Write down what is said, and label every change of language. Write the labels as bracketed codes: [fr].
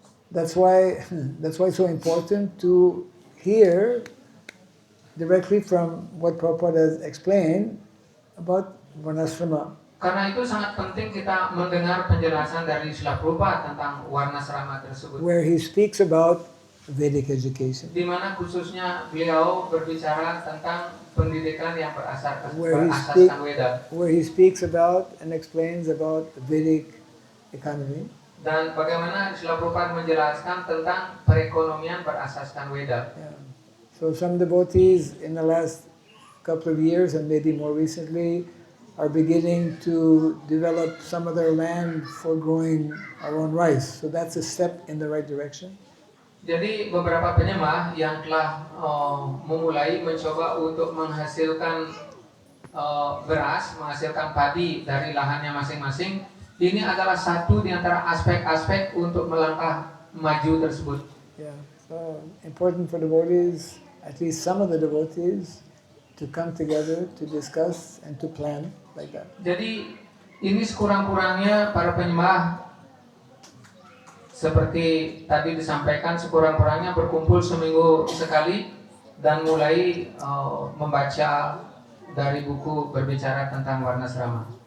[en] That's why it's so important to hear directly from what Prabhupada has explained about Varnasrama. [id] Karena itu sangat penting kita mendengar penjelasan dari Srila Prabhupada tentang warna serama tersebut. [en] Where he speaks about Vedic education. [id] Di mana khususnya beliau berbicara tentang pendidikan yang berasaskan Weda. [en] Where he speaks about and explains about the Vedic economy. [id] Dan bagaimana Srila Prabhupada menjelaskan tentang perekonomian berasaskan Weda. [en] Yeah. So some devotees in the last couple of years and maybe more recently are beginning to develop some of their land for growing our own rice. So that's a step in the right direction. [id] Jadi beberapa penyembah yang telah memulai mencoba untuk menghasilkan beras, menghasilkan padi dari lahannya masing-masing, ini adalah satu di antara aspek-aspek untuk melangkah maju tersebut. [en] Yeah. So important for devotees, at least some of the devotees, to come together, to discuss, and to plan like that. [id] Jadi ini sekurang-kurangnya para penyembah seperti tadi disampaikan, sekurang-kurangnya berkumpul seminggu sekali dan mulai membaca dari buku berbicara tentang Varnasrama.